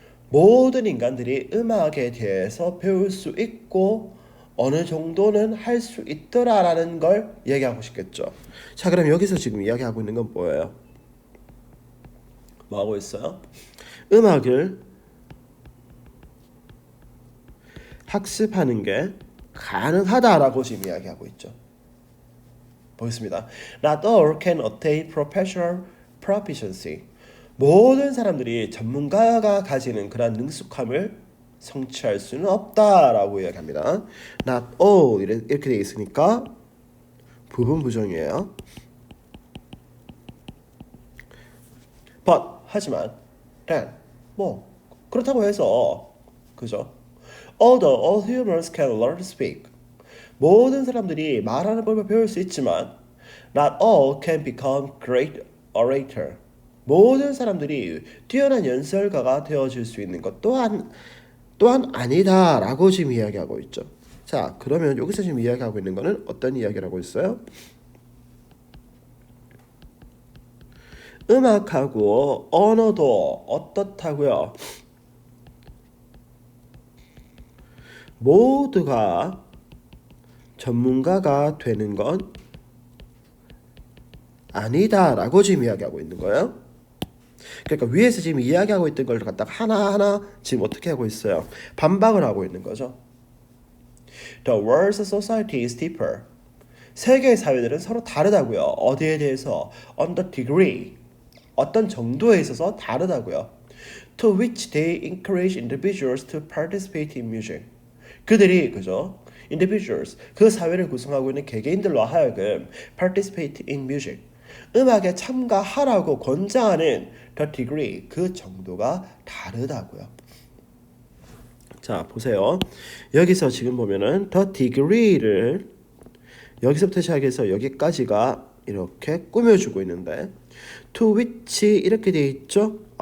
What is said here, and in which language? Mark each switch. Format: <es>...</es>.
<ko>모든 인간들이 음악에 대해서 배울 수 있고 어느 정도는 할 수 있더라라는 걸 얘기하고 싶겠죠. 자, 그럼 여기서 지금 이야기하고 있는 건 뭐예요? 뭐 하고 있어요? 음악을 학습하는 게 가능하다라고 지금 이야기하고 있죠. 보겠습니다.</ko> <en>Not all can attain professional proficiency.</en> <ko>모든 사람들이 전문가가 가지는 그런 능숙함을 성취할 수는 없다라고 이야기합니다.</ko> <en>Not all</en> <ko>이렇게 되어 있으니까 부분 부정이에요. But 하지만 then 뭐 그렇다고 해서 그죠?</ko> <en>Although all humans can learn to speak.</en> <ko>모든 사람들이 말하는 법을 배울 수 있지만</ko> <en>not all can become great orator.</en> <ko>모든 사람들이 뛰어난 연설가가 되어질 수 있는 것 또한 아니다라고 지금 이야기하고 있죠. 자, 그러면 여기서 지금 이야기하고 있는 거는 어떤 이야기를 하고 있어요? 음악하고 언어도 어떻다고요? 모두가 전문가가 되는 건 아니다라고 지금 이야기하고 있는 거예요. 그러니까 위에서 지금 이야기하고 있던 걸 갖다가 하나하나 지금 어떻게 하고 있어요? 반박을 하고 있는 거죠.</ko> <en>The world's society is deeper.</en> <ko>세계의 사회들은 서로 다르다고요. 어디에 대해서?</ko> <en>On the degree.</en> <ko>어떤 정도에 있어서 다르다고요.</ko> <en>To which they encourage individuals to participate in music.</en> <ko>그들이 그죠? individuals 그 사회를 구성하고 있는 개개인들로 하여금</ko> <en>participate in music</en> <ko>음악에 참가하라고 권장하는</ko> <en>the degree</en> <ko>그 정도가 다르다고요. 자, 보세요. 여기서 지금 보면은 the degree를 여기서부터 시작해서 여기까지가 이렇게 꾸며주고 있는데</ko> <en>to which</en> <ko>이렇게 돼 있죠.</ko>